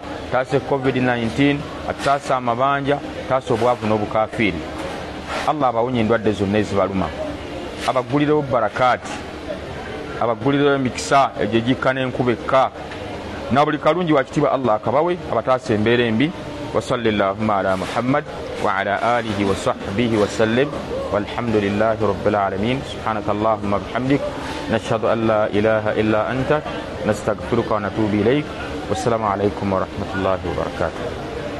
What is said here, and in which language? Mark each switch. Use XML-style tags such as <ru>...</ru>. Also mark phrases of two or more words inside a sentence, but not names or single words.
<lg>atutaase covid-19 atutaase amabanja atutaase obwavu n'obukafiiri allah abawonye endwadde zonna ezibaluma abagulirewo barakaati abagulirewo emikisa egyo gikka n'enkuba ekka na buli kalungi wakitiibwa allah akabawe abataase embeera embi</lg> <ar>وصل اللهم على محمد وعلى آله وصحبه وسلم والحمد لله رب العالمين سبحانك اللهم وبحمدك نشهد أن لا إله إلا أنت نستغفرك ونتوب إليك والسلام عليكم ورحمة الله وبركاته.</ar>